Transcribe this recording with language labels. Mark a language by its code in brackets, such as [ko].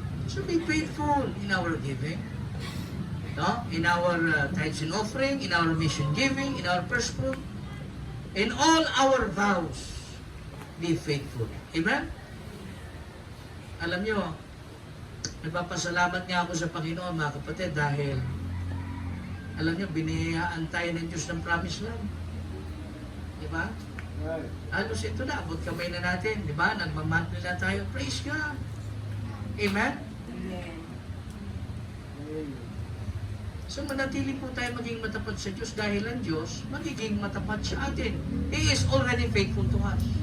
[en] So be faithful in our giving. No? In our tithes and offering, in our mission giving, in our first fruit, in all our vows, be faithful. Amen? [tl] Alam nyo, nagpapasalamat nga ako sa Panginoon mga kapatid dahil alam nyo, biniyayaan tayo ng Diyos ng promise land. Diba? Halos ito na, abot kamay na natin. Diba? Nagmamantli na tayo. Praise God. Amen? Amen. So manatili po tayo maging matapat sa Diyos dahil ang Diyos magiging matapat sa atin. [en] He is already faithful to us.